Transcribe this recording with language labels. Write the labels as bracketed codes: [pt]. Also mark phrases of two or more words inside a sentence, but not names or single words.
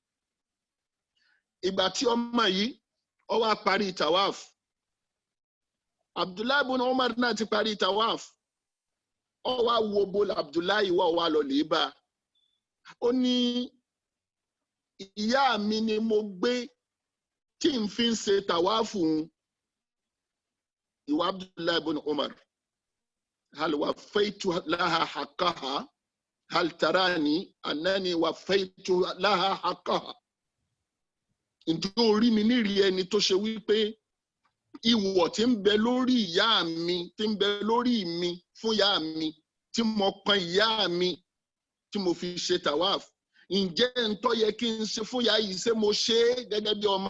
[yo] Ìgbà tí ọmọ yìí ó wá parí tawaf, Abdullahi ibn Umar náà ti parí tawaf, ó wá wo bó Abdullahi wá lọ lè bá. Ó ní ìyá mi ni mo gbé tí n fi ń ṣe tàwáàfù ìwà Abdullahi ibn Umar. [ar] هل وفيت لها حقها هل تراني أنني وفيت لها حقها. [yo] Ǹjẹ́ orí mi nírí ẹni tó ṣe wípé ìwọ̀ tí ń bẹ lórí ìyá mi tí ń bẹ lórí mi fún ìyá mi tí mo pọn ìyá mi tí mo fi ṣe tawaf. Ǹjẹ́ ń tó yẹ kí n ṣe fún ìyá yìí ṣé mo ṣe é gẹ́gẹ́ bí ọmọ.